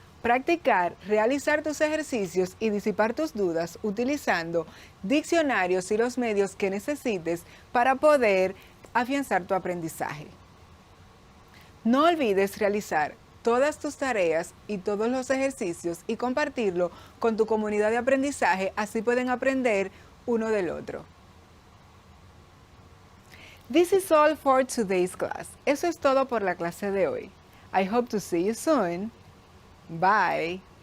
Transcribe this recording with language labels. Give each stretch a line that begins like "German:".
Spanish: Practicar, realizar tus ejercicios y disipar tus dudas utilizando diccionarios y los medios que necesites para poder afianzar tu aprendizaje. No olvides realizar todas tus tareas y todos los ejercicios y compartirlo con tu comunidad de aprendizaje, así pueden aprender uno del otro.
English: This is all for today's class.
Spanish: Eso es todo por la clase de hoy.
English: I hope to see you soon. Bye.